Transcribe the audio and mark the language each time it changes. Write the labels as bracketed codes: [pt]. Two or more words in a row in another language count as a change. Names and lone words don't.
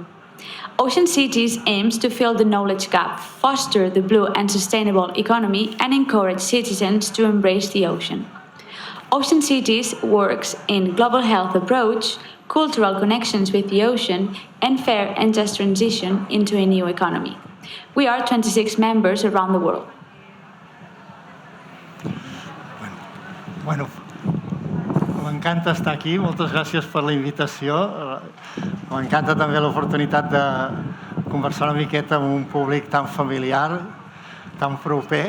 [en] Ocean Cities aims to fill the knowledge gap, foster the blue and sustainable economy, and encourage citizens to embrace the ocean. Ocean Cities works in global health approach, cultural connections with the ocean, and fair and just transition into a new economy. We are 26 members around the world. [ca] Bueno, m'encanta estar aquí. Moltes gràcies per la invitació. M'encanta també l'oportunitat de conversar una miqueta amb un públic tan familiar, tan proper.